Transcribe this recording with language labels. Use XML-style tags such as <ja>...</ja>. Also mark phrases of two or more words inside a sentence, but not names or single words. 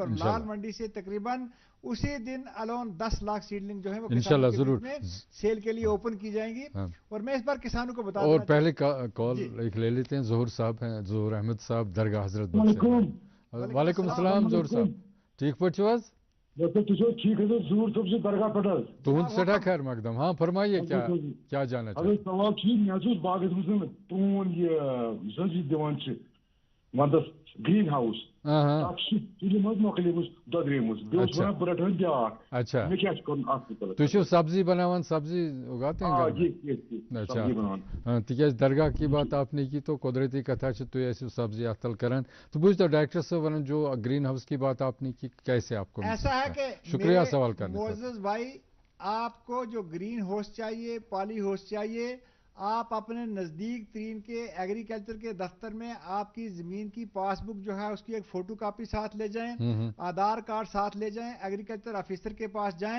<ur>اور لال منڈی سے تقریباً اسی دن الون 10 لاکھ سیڈلنگ جو ہے وہ انشاءاللہ ضرور میں سیل کے لیے اوپن کی جائیں گی. اور میں اس بار کسانوں کو بتا اور پہلے کال ایک لے لیتے ہیں. ظہور صاحب ہیں, ظہور احمد صاحب درگاہ حضرت بخش.</ur> <ar>وعلیکم السلام</ar> <ks>ظہور صاحب, ٹھیک پٲٹھۍ چھِو حظ؟</ks> <ur>ٹھیک ہے ظہور صاحب سے درگاہ پٮ۪ٹھ حظ.</ur> <ks>تُہُنٛد سٮ۪ٹھاہ خیر مقدم.</ks> <ur>ہاں فرمائیے کیا جانا چاہتے ہیں؟</ur> <ks>سوال ٹھیک مےٚ حظ اوس باغس منٛز پرٛون یُس حظ یہِ دِوان چھِ ونٛدس</ks> <en>green house</en> <ks>تتھ چھِ تُلِم حظ مۄکلیمٕژ دۄدریمٕژ بیٚیہِ اوس ونان بہٕ رٹہٕ وۄنۍ بیٛاکھ.</ks> <ur>اچھا</ur> <ks>مےٚ کیٛاہ چھُ کرُن اتھ مُتعلق؟ تُہۍ چھِو سبزی بناوان,</ks> <ur>سبزی اگاتے ہیں گھر میں؟</ur> <ks>اچھا تِکیٛازِ</ks> <ur>درگاہ کی بات آپ نے کی تو</ur> <ks>قدرتی کتھا چھِ تُہۍ ٲسِو سبزی اتھ تل کران.</ks> <ur>تو</ur> <ks>بوٗزتو ڈائریکٹر صٲب ونان</ks> <ur>جو</ur> <en>green house</en> <ur>کی بات آپ نے کی کیسے آپ کو ایسا ہے کہ شکریہ سوال کرنے کا. معزز بھائی, آپ کو جو</ur> <en>green house</en> <ur>چاہیے,</ur> <en>poly house</en> <ur>چاہیے, آپ اپنے نزدیک ترین کے ایگریکلچر کے دفتر میں آپ کی زمین کی</ur> <en>pass book</en> <ur>جو ہے اس کی ایک</ur> <en>photo copy</en> <ur>ساتھ لے جائیں, آدھار کارڈ ساتھ لے جائیں,</ur> <en>agriculture officer</en> <ur>کے پاس جائیں.</ur>